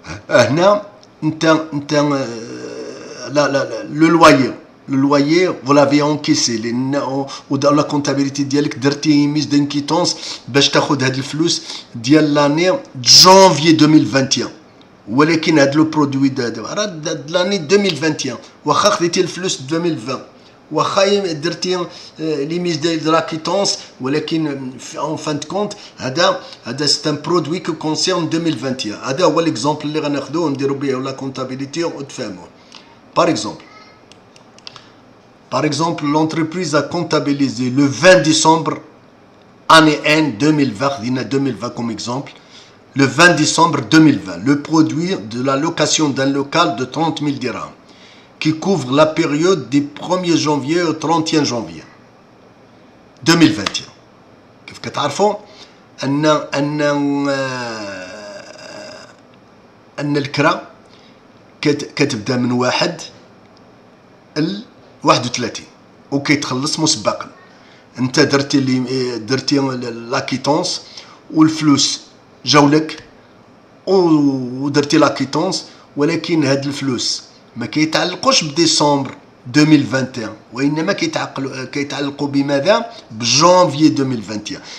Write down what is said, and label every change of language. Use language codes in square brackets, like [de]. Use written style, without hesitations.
[ar] هنا انت لا لو [fr] loyer vous l'avez encaissé [ar] لان ودار لا كونتابيليتي ديالك درتي ميز دانكيتونس باش تاخذ هاد الفلوس ديال لاني جانفي 2021 ولكن هاد لو برودوي راه لاني 2021 واخا خديتي الفلوس 2020 واخا درتي ليميز دو لا كيتونس ولكن [fr] en fin de compte [ar] هذا [fr] c'est un produit qui concerne 2021. [ar] هذا هو l'exemple اللي غناخذوه ونديروا به لا comptabilité وتفهموه. [fr] Par exemple, l'entreprise a comptabilisé le 20 décembre année 1 2020, 2020 comme exemple, le 20 décembre 2020, le produit de la location d'un local de 30 000 dirhams qui couvre la période du 1er janvier au 31 janvier 2021. [ar] كيف كتعرفوا أن الكرا كتبدا من 1 ل 31 وكيتخلص مسبقا. انت درتي لاكيتونس والفلوس جاولك ودرتي لاكيتونس، ولكن هاد الفلوس ما كيتعلقوش بديسمبر 2021 وانما كيتعلقوا بماذا؟ بجانفي 2021.